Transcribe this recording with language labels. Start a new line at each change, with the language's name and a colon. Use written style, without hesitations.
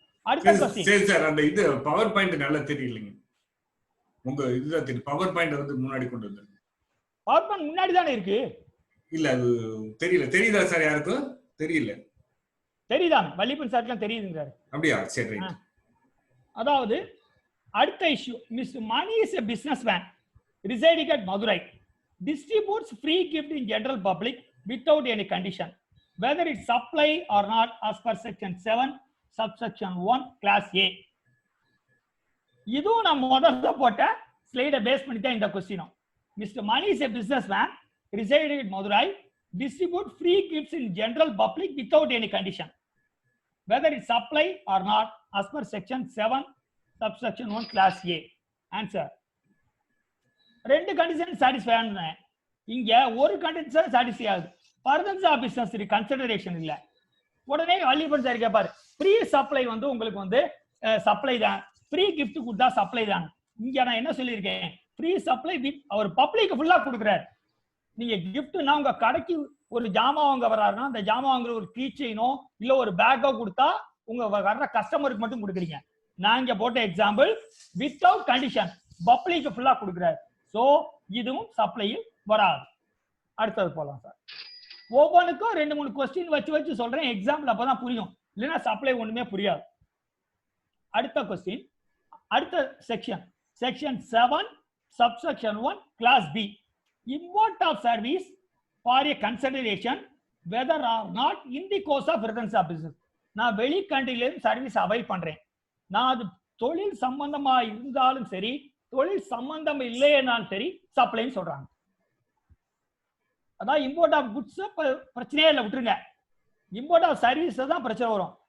Tamil: அடுத்த क्वेश्चन. சரி சார், அந்த இது பவர் பாயிண்ட் நல்லா தெரியலங்க. உங்க இதுதான் தெரியும், பவர் பாயிண்ட் வந்து முன்னாடி கொண்டு வந்து. பவர் பாயிண்ட் முன்னாடி தானே இருக்கு. இல்ல அது தெரியல. தெரியுதா சார்? யாருக்கும் தெரியல. தெரியுதா? வள்ளிப்பன் சார்க்குலாம் தெரியுதுங்கிறாரு. அப்படியா? சரி ரைட்.
English: அதாவது அடுத்த issue, mister Mani is a businessman residing at Madurai, distributes free gift in general public without any condition, whether it's supply or not as per section 7 subsection 1 class A.
Tamil: இதுவும் நான் முதல்ல போட்ட ஸ்லைடை பேஸ் பண்ணி தான் இந்த கொஸ்டினும்.
English: Mister Mani is a businessman residing at Madurai, distribute free gifts in general public without any condition, whether it's supply or not as per section 7 subsection 1 class A.
Tamil: Answer, ரெண்டு condition satisfy ஆன, இங்க ஒரு condition satisfy ஆகுது, furtherance of business consideration இல்ல. உடனே Valliappan sir கேட்பாரு, free supply வந்து உங்களுக்கு வந்து சப்ளை தான், ஃப்ரீ கிஃப்ட் கொடுத்தா சப்ளை தான். இங்க நான் என்ன சொல்லியிருக்கேன், free supply with our public ஃபுல்லா கொடுக்குறாரு. நீங்க கிஃப்ட்னா உங்க கடைக்கு ஒரு ஜாமான் வாங்க வர்றாருன்னா அந்த ஜாமான் வாங்குற ஒரு கீ செயினோ இல்ல ஒரு பேக்கோ கொடுத்தா உங்க வர்ற கஸ்டமருக்கு மட்டும் கொடுக்குறீங்க. நான் இங்க போட்ட எக்ஸாம்பிள் வித்தவுட் கண்டிஷன் பப்ளிக் ஃபுல்லா கொடுக்குறாரு, சோ இதுவும் சப்ளையில் வராது. அடுத்தது போலாம் சார். ஒவ்வொன்றுக்கும் 2-3 கொஸ்டின் வச்சு சொல்றேன், எக்ஸாம்பிள் அப்பதான் புரியும், இல்லைன்னா சப்ளை ஒண்ணுமே புரியாது. அடுத்த கொஸ்டின், அடுத்த section section 7
English: subsection 1 class B, import of service for a consideration whether or not in the course of furtherance of business.
Tamil: நான் வெளி கண்ட்ரில இருந்து சர்வீஸ் அவைல் பண்றேன், நான் அது தொழில் சம்பந்தமா இருந்தாலும் சரி தொழில் சம்பந்தம் இல்லையனாலும் சரி சப்ளைன்னு சொல்றாங்க. அதான் இம்போர்ட் ஆஃப் குட்ஸ் பிரச்சனையே இல்லை, விட்டுருங்க. இம்போர்ட் ஆஃப் சர்வீஸ் தான் பிரச்சனை வரும்.